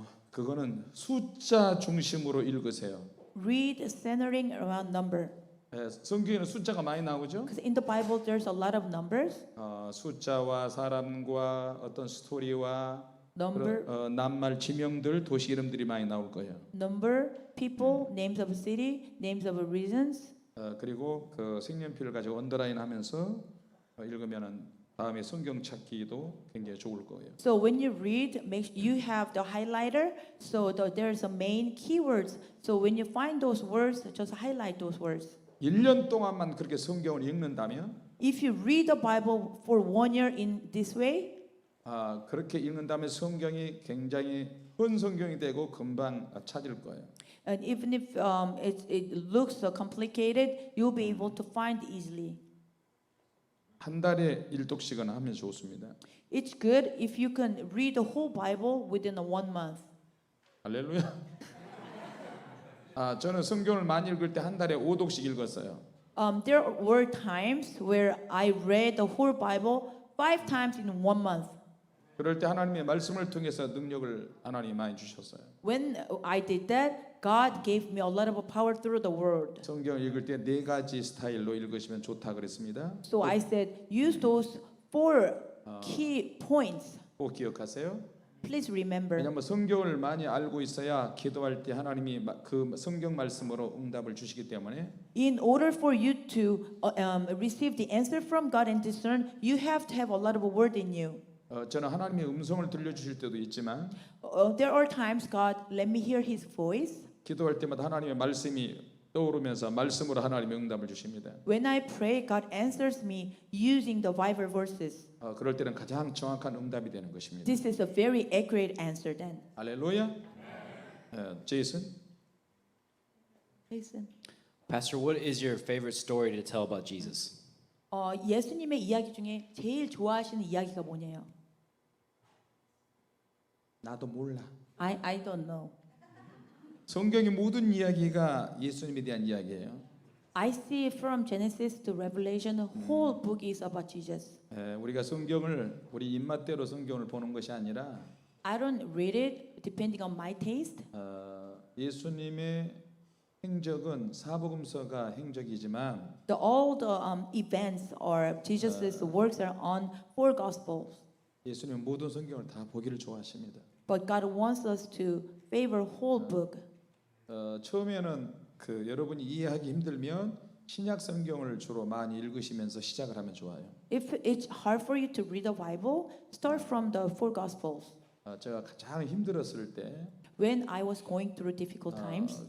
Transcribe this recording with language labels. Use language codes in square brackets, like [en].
[ko] 그거는 숫자 중심으로 읽으세요. [en] read centering around number. [ko] 성경에는 숫자가 많이 나오죠? [en] Because in the Bible there's a lot of numbers. [ko] 숫자와 사람과 어떤 스토리와 [en] Number, [ko] 낱말 지명들, 도시 이름들이 많이 나올 거예요. [en] number, people, names of a city, names of a reasons. [ko] 그리고 그 색연필을 가지고 언더라인 하면서 읽으면은 다음에 성경 찾기도 굉장히 좋을 거예요. [en] So when you read, you have the highlighter. So there's a main keywords. So when you find those words, just highlight those words. [ko] 1년 동안만 그렇게 성경을 읽는다면 [en] If you read the Bible for 1 year in this way, [ko] 그렇게 읽는다면 성경이 굉장히 큰 성경이 되고 금방 찾을 거예요. [en] and even if it looks complicated, you'll be able to find easily. [ko] 한 달에 1독씩은 하면 좋습니다. [en] It's good if you can read the whole Bible within 1 month. [ko] 할렐루야. 저는 성경을 많이 읽을 때 한 달에 5독씩 읽었어요. [en] There were times where I read the whole Bible 5 times in 1 month. [ko] 그럴 때 하나님의 말씀을 통해서 능력을 하나님이 많이 주셨어요. [en] When I did that, God gave me a lot of power through the Word. [ko] 성경을 읽을 때 4가지 스타일로 읽으시면 좋다 그랬습니다. [en] So I said, use those 4 key points. [ko] 꼭 기억하세요. [en] Please remember. [ko] 왜냐하면 성경을 많이 알고 있어야 기도할 때 하나님이 그 성경 말씀으로 응답을 주시기 때문에 [en] In order for you to receive the answer from God and discern, you have to have a lot of word in you. [ko] 저는 하나님의 음성을 들려주실 때도 있지만 [en] There are times God let me hear His voice. [ko] 기도할 때마다 하나님의 말씀이 떠오르면서 말씀으로 하나님의 응답을 주십니다. [en] When I pray, God answers me using the Bible verses. [ko] 그럴 때는 가장 정확한 응답이 되는 것입니다. [en] This is a very accurate answer then. [ko] 할렐루야. 제이슨. [en] Listen. Pastor, what is your favorite story to tell about Jesus? [ko] 예수님의 이야기 중에 제일 좋아하시는 이야기가 뭐냐요? 나도 몰라. [en] I don't know. [ko] 성경의 모든 이야기가 예수님에 대한 이야기예요. [en] I see from Genesis to Revelation, the whole book is about Jesus. [ko] 우리가 성경을 우리 입맛대로 성경을 보는 것이 아니라 [en] I don't read it depending on my taste. [ko] 예수님의 행적은 사복음서가 행적이지만 [en] All the events or Jesus's works are on 4 Gospels. [ko] 예수님은 모든 성경을 다 보기를 좋아하십니다. [en] But God wants us to favor whole book. [ko] 처음에는 여러분이 이해하기 힘들면 신약 성경을 주로 많이 읽으시면서 시작을 하면 좋아요. [en] If it's hard for you to read the Bible, start from the 4 Gospels. [ko] 제가 가장 힘들었을 때 [en] When I was going through difficult times,